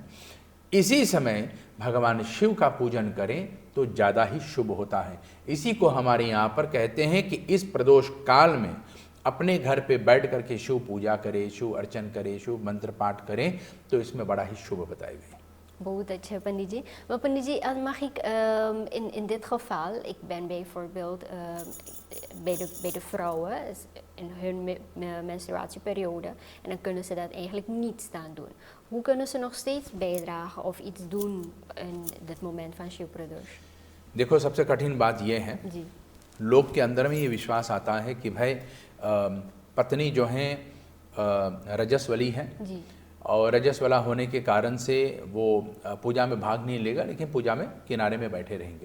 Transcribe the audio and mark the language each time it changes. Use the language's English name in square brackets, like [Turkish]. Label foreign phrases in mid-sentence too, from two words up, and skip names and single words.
[Hindi] इसी समय भगवान शिव का पूजन करें तो ज़्यादा ही शुभ होता है। इसी को हमारे यहाँ पर कहते हैं कि इस प्रदोष काल में अपने घर पे बैठ करके शिव पूजा करें, शिव अर्चन करें, शिव मंत्र पाठ करें, तो इसमें बड़ा ही शुभ बताए गए। बहुत अच्छा पंडित जी। Maar पंडित जी, [Dutch] mag ik in dit geval, ik ben bijvoorbeeld bij de vrouwen, in hun menstruatieperiode en dan kunnen ze dat eigenlijk niet staan doen. Hoe kunnen ze nog steeds bijdragen of iets doen in dit moment van शिव प्रदोष? [Hindi] देखो, सबसे कठिन बात यह है, जी लोग के अंदर में ये विश्वास आता है कि भाई पत्नी जो है रजस्वली है जी और रजस्वला होने के कारण से वो पूजा में भाग नहीं लेगा, लेकिन पूजा में किनारे में बैठे रहेंगे।